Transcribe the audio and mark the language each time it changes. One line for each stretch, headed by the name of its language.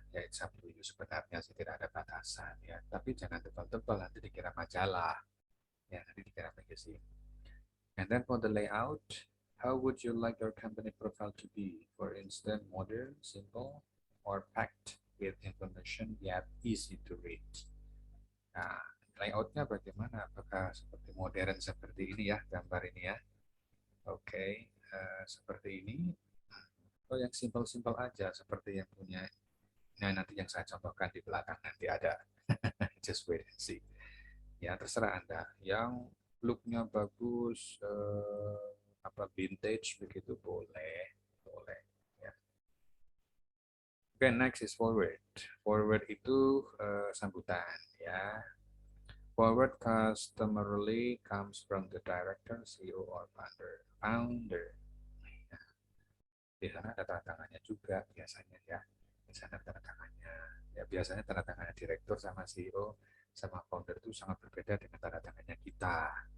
Indonesian: Ya
English: it's up to you
Indonesian: sebenarnya sih tidak ada batasan ya. Tapi jangan tebal-tebal nanti dikira majalah. Ya, nanti dikira magazine.
English: And then for the layout, how would you like your company profile to be? For instance, modern, simple, or packed with information yet easy to read?
Indonesian: Nah, layoutnya bagaimana? Apakah seperti modern seperti ini ya, gambar ini ya? Oke, okay. Seperti ini. Atau yang simple-simple aja, seperti yang punya. Nah, nanti yang saya contohkan di belakang nanti ada.
English: Just wait and see.
Indonesian: Ya, terserah Anda. Yang looknya bagus, apa vintage begitu boleh, boleh. Ya.
English: Oke, next is forward. Forward
Indonesian: itu sambutan, ya.
English: Forward customarily comes from the director, CEO, or founder. Founder. Ya.
Indonesian: Di sana ada tanda tangannya juga biasanya ya. Di sana tanda tangannya. Ya biasanya tanda tangannya direktur sama CEO sama founder itu sangat berbeda dengan tanda tangannya kita.